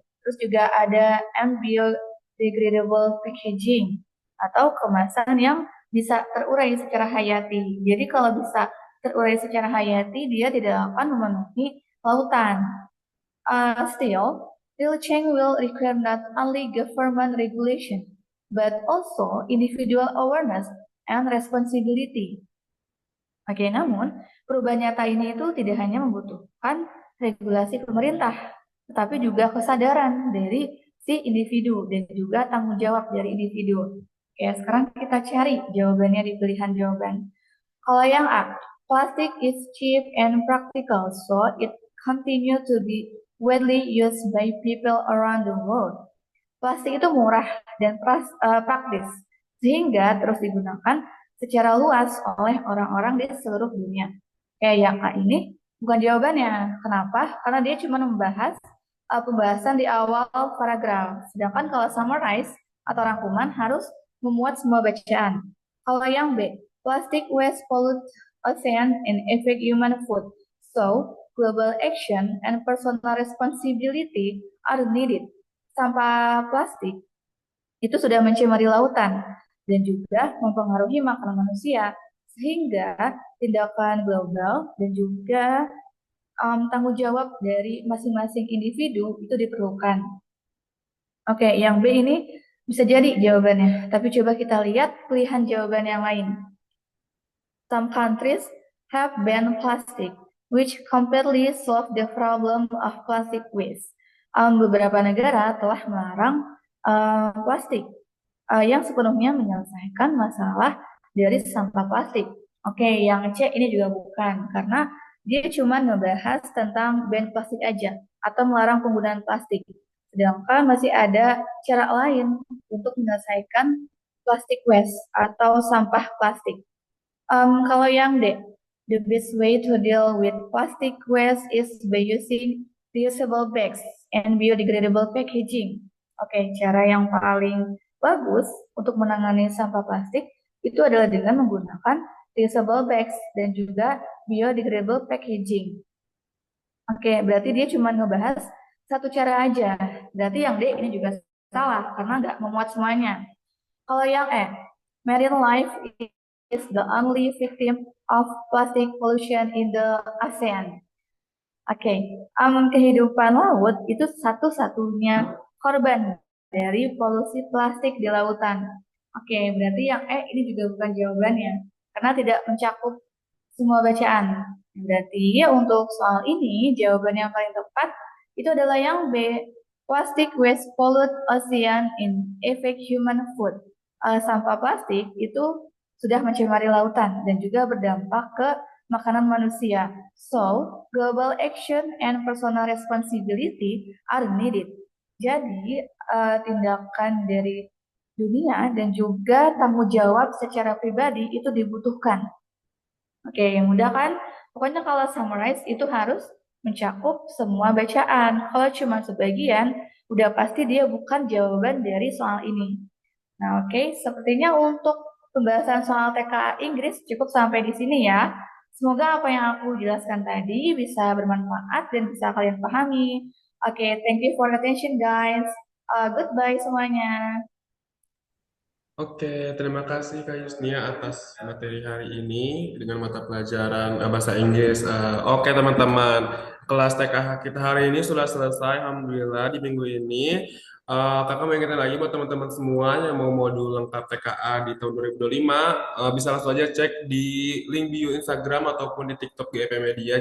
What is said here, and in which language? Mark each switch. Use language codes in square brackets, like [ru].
[id] Terus juga ada biodegradable packaging atau kemasan yang bisa terurai secara hayati. Jadi kalau bisa terurai secara hayati, dia tidak akan memenuhi lautan. [en] Still, real change will require not only government regulation, but also individual awareness and responsibility. [id] Oke, namun perubahan nyata ini itu tidak hanya membutuhkan regulasi pemerintah, tetapi juga kesadaran dari si individu dan juga tanggung jawab dari individu. Oke, sekarang kita cari jawabannya di pilihan jawaban. Kalau yang A, [en] plastic is cheap and practical, so it continue to be widely used by people around the world. [id] Plastik itu murah dan praktis, sehingga terus digunakan secara luas oleh orang-orang di seluruh dunia. Kayak yang A ini bukan jawabannya. Kenapa? Karena dia cuma membahas pembahasan di awal paragraf. Sedangkan kalau summarize atau rangkuman harus memuat semua bacaan. Kalau yang B, [en] plastic waste pollute ocean and affect human food. So, global action and personal responsibility are needed. [id] Sampah plastik itu sudah mencemari lautan dan juga mempengaruhi makanan manusia, sehingga tindakan global dan juga tanggung jawab dari masing-masing individu itu diperlukan. Oke, yang B ini bisa jadi jawabannya, tapi coba kita lihat pilihan jawaban yang lain. [en] Some countries have banned plastic, which completely solve the problem of plastic waste. [id] Beberapa negara telah melarang plastik yang sepenuhnya menyelesaikan masalah dari sampah plastik. Oke, yang C ini juga bukan, karena dia cuma ngebahas tentang ban plastik aja atau melarang penggunaan plastik. Sedangkan masih ada cara lain untuk menyelesaikan plastic waste atau sampah plastik. Kalau yang D, [en] the best way to deal with plastic waste is by using reusable bags and biodegradable packaging. [id] Oke, cara yang paling bagus untuk menangani sampah plastik itu adalah dengan menggunakan reusable bags dan juga biodegradable packaging. Oke, berarti dia cuma ngebahas satu cara aja. Berarti yang D ini juga salah karena nggak memuat semuanya. Kalau yang E, [en] marine life is the only victim of plastic pollution in the ASEAN. [id] Oke, kehidupan laut itu satu-satunya korban dari polusi plastik di lautan. Oke, berarti yang E ini juga bukan jawabannya, karena tidak mencakup semua bacaan. Berarti ya untuk soal ini, jawaban yang paling tepat itu adalah yang B, [en] plastic waste pollute ocean and affect human food. [id] Sampah plastik itu sudah mencemari lautan dan juga berdampak ke makanan manusia. [en] So, global action and personal responsibility are needed. [id] Jadi, tindakan dari dunia dan juga tanggung jawab secara pribadi itu dibutuhkan. Oke, yang mudah kan? Pokoknya kalau summarize itu harus mencakup semua bacaan. Kalau cuma sebagian, udah pasti dia bukan jawaban dari soal ini. Nah, oke, sepertinya untuk pembahasan soal TKA Inggris cukup sampai di sini ya. Semoga apa yang aku jelaskan tadi bisa bermanfaat dan bisa kalian pahami. [en] Oke, thank you for attention guys. [id] Goodbye semuanya. Oke, terima kasih Kak Yusnia atas materi hari ini dengan mata pelajaran bahasa Inggris. Oke teman-teman, kelas TKH kita hari ini sudah selesai, Alhamdulillah di minggu ini. Kakak mau ingetin lagi buat teman-teman semua yang mau modul lengkap TKA di tahun 2025, bisa langsung aja cek di link bio Instagram ataupun di TikTok di EP Media.